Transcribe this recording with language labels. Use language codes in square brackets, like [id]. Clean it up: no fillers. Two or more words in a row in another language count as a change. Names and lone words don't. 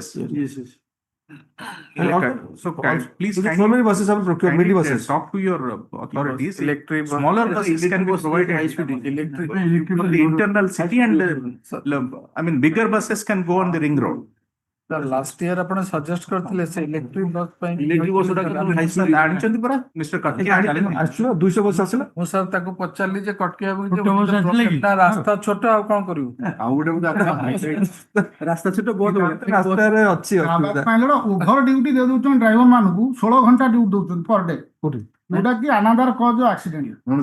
[en] Yes, yes. Please so many buses have procured, many buses. Talk to your authorities. Electric Smaller buses can be provided. For the internal city and bigger buses can go on the ring road. Last year [or] ଆପଣ suggest କରିଥିଲେ ସେ [en] electric bus [or] ପାଇଁ [en] Electric bus ଜାଣିଛନ୍ତି ପରା ମିଷ୍ଟର କଟକିଆ [or] ଆସିଲା 200 ବସ୍ ଆସିଲା। ମୁଁ ସାର୍ ତାକୁ ପଚାରିଲି ଯେ କଟକିଆ ରାସ୍ତା ଛୋଟ ଆଉ କଣ କରିବୁ? ଆଉ ଗୋଟେ ରାସ୍ତା ଛୋଟ ବହୁତ ରାସ୍ତାରେ ଅଛି [en] over duty [or] ଦେଇ ଦଉଛନ୍ତି ଡ୍ରାଇଭର ମାନଙ୍କୁ 16 ଘଣ୍ଟା ଡ୍ୟୁଟି ଦଉଛନ୍ତି [en] per day [or] ଯୋଉଟା କି [en] another cause accident.